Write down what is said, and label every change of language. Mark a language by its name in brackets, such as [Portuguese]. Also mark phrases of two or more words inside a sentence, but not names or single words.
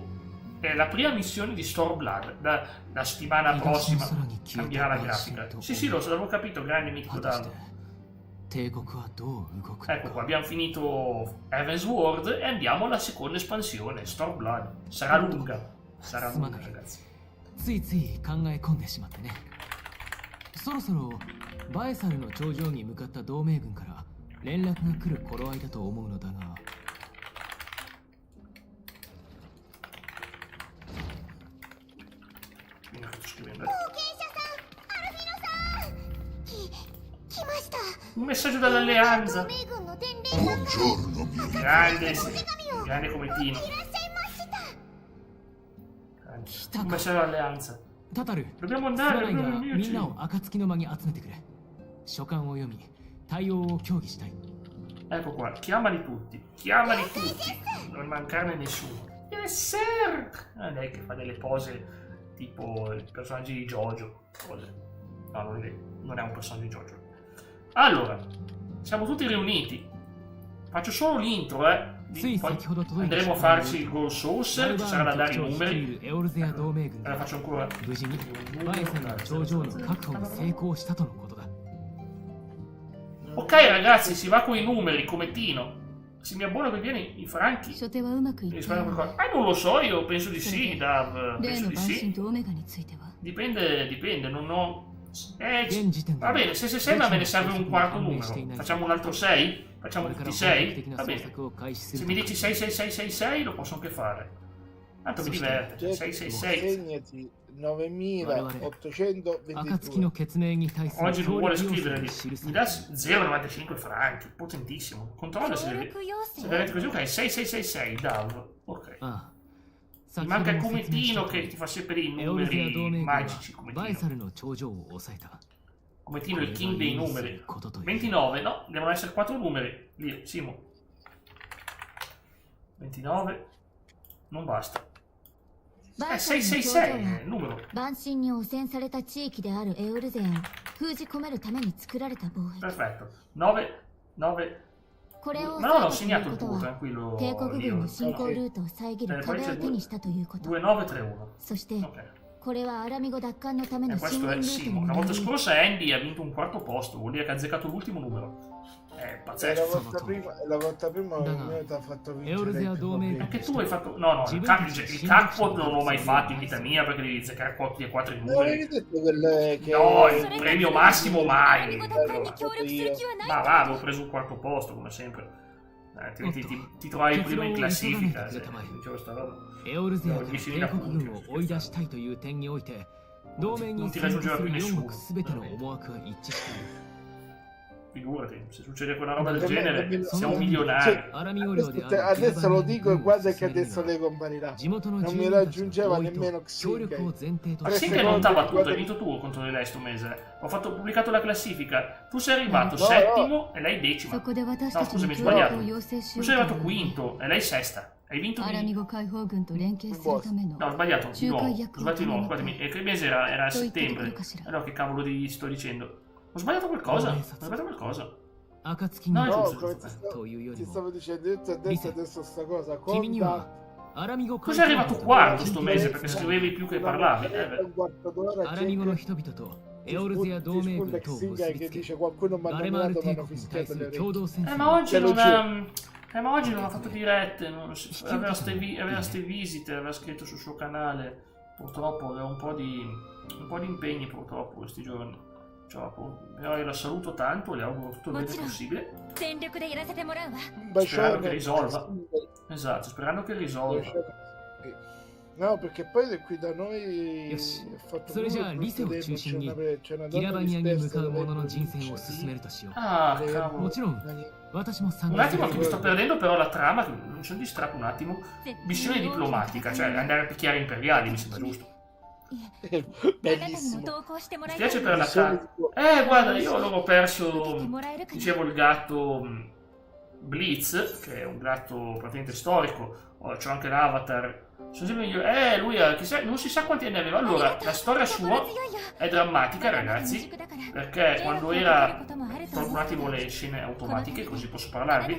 [Italian] È la prima missione di Stormblood. Da settimana prossima cambierà la grafica. Sì, lo avevo capito, grande Mikko Davo. Ecco qua, abbiamo finito Heavensward e andiamo alla seconda espansione, Stormblood. Sarà lunga, ragazzi. [Japanese] ついつい考え込んでしまってね。そろそろバエサルの頂上に向かった同盟軍から連絡が来る頃合いだと思うのだが。 [Italian] Un messaggio dall'alleanza. Buongiorno, mio Grande come Tino. Un messaggio dall'alleanza. [Japanese] タタル、 [Italian] Dobbiamo [Japanese] スラ [Italian] andare, [Japanese] ライが [Italian] dobbiamo [Japanese] みんな [Italian] unirci. [Japanese] を暁の間に集めてくれ。書簡を読み、対応を協議したい。 [Italian] Ecco qua, chiamali tutti, non mancarne nessuno. [English] Yes sir! [Italian] Lei che fa delle pose tipo i personaggi di JoJo. Cose. No, non è un personaggio di JoJo. Allora, siamo tutti riuniti. Faccio solo l'intro, Poi andremo a farci il Gold Source, ci sarà da dare i numeri. La faccio ancora. [Japanese] 無事にバエサルの頂上の確保に成功したとのことだ。 [Italian] Ok ragazzi, si va con i numeri come Tino. Se mi abbono che viene i franchi. [Japanese] 初手はうまくい [Italian] Mi [Japanese] った [Italian] risparmio [Japanese] よ。 [Italian] qualcosa. Non lo so, io penso di sì, Dav. [Japanese] 例 [Italian] Penso [Japanese] の [Italian] di [Japanese] 晩神 [Italian] sì. [Japanese] とオメガについては [Italian] Dipende, non ho... [Japanese] 現時点で [Italian] Va bene, se 6 ma me ne serve un quarto numero. Facciamo un altro 6? Facciamo [Japanese] これから [Italian] tutti [Japanese] 本格 [Italian] 6? [Japanese] 的な [Italian] Va [Japanese] 捜 [Italian] bene. [Japanese] 索を開始す [Italian] Se [Japanese] る [Italian] mi [Japanese] と [Italian] dici 66666 lo posso anche fare. Tanto mi diverte. 666. Segnati 9822. [Japanese] 暁の血命に対する [Italian] Oggi non [Japanese] 協 [Italian] vuole [Japanese] 力要請 [Italian] scrivere [Japanese] が [Italian] lì. [Japanese] 記さ [Italian] Mi [Japanese] れ [Italian] dà [Japanese] た。 [Italian] 0,95 franchi. Potentissimo. Controlla [Japanese] 協 [Italian] se [Japanese] 力要請 [Italian] veramente così. Ok, 6666. Dav. Ok. [Japanese] ああ、 [Italian] Ti [Japanese] 先ほ [Italian] manca [Japanese] ど [Italian] il [Japanese] も説明した [Italian] comettino [Japanese] 通 [Italian] che [Japanese] り [Italian] ti fa sempre i [Japanese] エオルゼア同 [Italian] numeri [Japanese] 盟軍は [Italian] magici. [Japanese] バエサ [Italian] Comettino. [Japanese] ルの頂上を抑えた。 [Italian] Comettino il king dei numeri. [Japanese] ことという [Italian] 29, no? Devono essere 4 numeri. Lì, Simo. 29. Non basta. [Japanese] バイサルの頂上 [Italian] 666 è [Japanese] は [Italian] il numero. [Japanese] 晩神に汚染された地域であるエオルゼアを封じ込めるために作られた防衛。 [Italian] Perfetto. 9. [Japanese] これを [Italian] Ma no, [Japanese] 抑 [Italian] l'ho [Japanese] えたという [Italian] segnato [Japanese] こと [Italian] il [Japanese] は [Italian] tranquillo. [Japanese] 帝国軍の進行 [Italian] Leo. [Japanese] ルートを遮る [Italian] poi [Japanese] 壁 [Italian] c'è [Japanese] を手にしたということ。 [Italian] 2931. [Japanese] そして [Italian] Ok. [Japanese] これはアラミゴ奪還のため [Italian] E [Japanese] の進 [Italian] questo [Japanese] 軍 [Italian] è [Japanese] ル [Italian] il [Japanese] ートに [Italian] Simo. La [Japanese] な [Italian] volta [Japanese] り [Italian] scorsa Andy ha vinto un quarto posto. Vuol dire che ha azzeccato l'ultimo numero. È E pazzesco. la volta prima il Daga. mio ti ha fatto Euro vincere Zero il Dome. primo. Anche tu hai fatto. No, il Cackpot non l'ho mai fatto in vita mia perché devi azzeccare 4 Non numeri. avevi detto che No, il premio massimo [Japanese] アラ [Italian] mai. [Japanese] ミゴ奪還に協力する気はない。 [Italian] Ma va, avevo preso un quarto posto come sempre. Ti trovavi prima in classifica. Se dicevo sta roba. [Japanese] エオルゼアから帝国軍を追い出したいという点において同盟に参加する4国すべての思惑は一致している。 [Italian] Figurati, se succede quella roba del genere, siamo Cioè, milionari. [Japanese] アラミゴ領である [Italian] adesso lo dico e [Japanese] グラバ [Italian] guarda [Japanese] ニ [Italian] che [Japanese] 軍を [Italian] adesso [Japanese] 進め [Italian] lei [Japanese] るには [Italian] comparirà. [Japanese] 地元の [Italian] Non [Japanese] 住 [Italian] mi [Japanese] 民たち [Italian] raggiungeva [Japanese] の合意と [Italian] nemmeno [Japanese] 協力を前提と [Italian] Ma [Japanese] して [Italian] sì che non t'ha battuto, guarda- hai vinto tu contro di lei sto mese. Ho pubblicato la classifica. Tu sei arrivato No, settimo e lei decima. [Japanese] そこで私 [Italian] No, [Japanese] たちに [Italian] scusami, [Japanese] 協力 [Italian] sbagliato. [Japanese] を要請し [Italian] Tu [Japanese] よう [Italian] sei [Japanese] と [Italian] arrivato [Japanese] いう [Italian] quinto e lei sesta. Hai vinto [Japanese] アラミ [Italian] di... [Japanese] ゴ解放軍と連携するための [Italian] No, ho sbagliato di nuovo. Ho [Japanese] 仲介役を [Italian] sbagliato di [Japanese] 頼 [Italian] nuovo. [Japanese] みた [Italian] Guardami, [Japanese] い。 [Italian] che mese era a [Japanese] といったところ [Italian] settembre. [Japanese] かしら。 [Italian] Allora che cavolo ti sto dicendo? Ho sbagliato qualcosa? Ho sbagliato qualcosa. [Japanese] 暁に [Italian] No, [Japanese] の [Italian] giusto, giusto. [Japanese] というよ [Italian] Ti [Japanese] りも [Italian] stavo dicendo, io ti ho detto adesso sta cosa. [Japanese] 君には [Italian] Conta [Japanese] アラミゴ [Italian] Cos'è arrivato quarto sto mese? Perché scrivevi più che parlavi. un quarto d'ora [Japanese] アラミゴの [Italian] c'è [Japanese] 人々とエオルゼア同盟軍とを [Italian] Xinga [Japanese] 結び [Italian] che [Japanese] つけ [Italian] dice qualcuno mi ha [Japanese] バレマール [Italian] nominato ma [Japanese] 帝 [Italian] hanno [Japanese] 国に対 [Italian] fischiato [Japanese] す [Italian] le [Japanese] る共 [Italian] orecchie. [Japanese] 同戦 [Italian] Ma oggi Te lo non ha... ma oggi non ha fatto dirette. Aveva ste visite, aveva scritto sul suo canale. Purtroppo aveva un po' di impegni purtroppo questi giorni. Però io la saluto tanto, le auguro tutto il bene possibile. [Japanese] 全力でやらせてもらうわ。 [Italian] Un Sperando che bacione. risolva. Esatto, sperando che risolva. No, perché poi qui da noi Yoshi. è fatto [Japanese] それじゃあ [Italian] proprio [Japanese] リセを [Italian] tempo, [Japanese] 中心に [Italian] c'è una [Japanese] ギラ [Italian] donna [Japanese] バニアに向 [Italian] dispersa [Japanese] かう [Italian] dalle [Japanese] 者の人選を [Italian] province [Japanese] 進めるとしよ [Italian] Ah, [Japanese] う。 [Italian] cavolo. [Japanese] もちろん [Italian] Dani- [Japanese] 私も参 [Italian] Un [Japanese] 加す [Italian] attimo [Japanese] る [Italian] che mi sto perdendo però la trama, che mi sono distratto un attimo. Missione diplomatica, cioè andare a picchiare imperiali, mi sembra giusto. [Japanese] あなたにも [Italian] Bellissimo. [Japanese] 同行してもら [Italian] Mi [Japanese] いたい [Italian] spiace [Japanese] わ。 [Italian] per la Missione trama. di- Guarda, io avevo [Japanese] 出て [Italian] perso, [Japanese] もらえるかな。 [Italian] dicevo, il gatto Blitz, che è un gatto praticamente storico. C'ho anche l'avatar Lui non si sa quanti anni aveva. Allora, la storia sua è drammatica, ragazzi, perché quando era... Tolgo un attimo le scene automatiche così posso parlarvi.